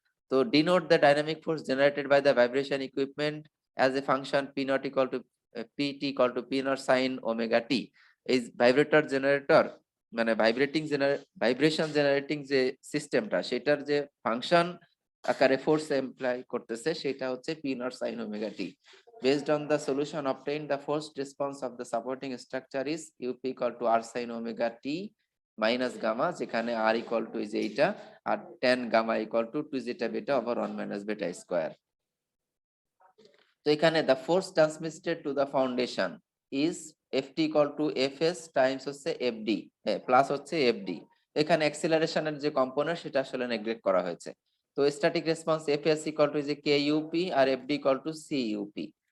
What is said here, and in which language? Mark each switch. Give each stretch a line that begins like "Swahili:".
English: তো denote the dynamic force generated by the vibration equipment as a function p not equal to pt equal to p not sine omega t.
Bangla: এই vibrator generator, মানে vibration generating যে সিস্টেমটা, সেটার যে function আকারে force employ করতেছে সেটা হচ্ছে P not sine omega t.
English: Based on the solution obtained, the forced response of the supporting structure is UP equal to R sin omega t minus gamma, যেখানে R equal to is এইটা, আর tan gamma equal to 2 zeta beta over 1 minus beta square. তো এখানে the force transmitted to the foundation is FT equal to FS times হচ্ছে FD plus হচ্ছে FD।
Bangla: এখানে অ্যাক্সিলারেশনের যে component সেটা আসলে নেগলেক্ট করা হয়েছে।
English: তো static response FS equal to যে K UP আর FD equal to C UP.